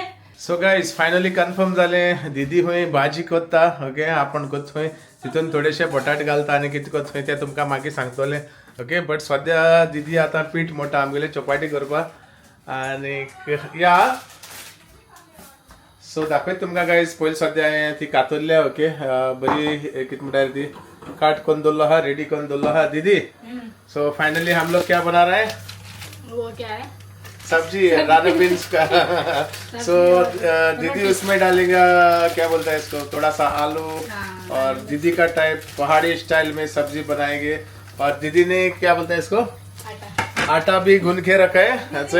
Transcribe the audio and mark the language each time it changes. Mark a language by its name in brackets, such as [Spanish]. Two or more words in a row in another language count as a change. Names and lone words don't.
[English] so guys [Konkani] फायनली कन्फर्म जालें दीदी खंय भाजी कोत्ता ओके आपण कोत खंय तितून थोडेशे बटाट घालता आनी कितें कोत खंय तें तुमकां मागीर सांगतलें [English] okay but [Konkani] सद्या दीदी आतां पीठ मोडटा आमगेले चपाटी करपाक आनी या सो दाखयत तुमकां गायज पयलीं सद्या हांवें ती कातरल्या ओके बरी कितें म्हणटार ती काट कोन्न दवरलो आहा रेडी कोन्न दवरलो आहा दीदी [English] so finally [Hindi] हम लोग क्या बना रहे हैं वो क्या है सब्जी राना बीन्स का सो दीदी उसमें डालेगा क्या बोलता है इसको थोड़ा सा आलू और दीदी का टाइप पहाड़ी स्टाइल में सब्जी बनाएंगे और दीदी ने क्या बोलता है इसको आटा भी गूंद के रखा है ऐसे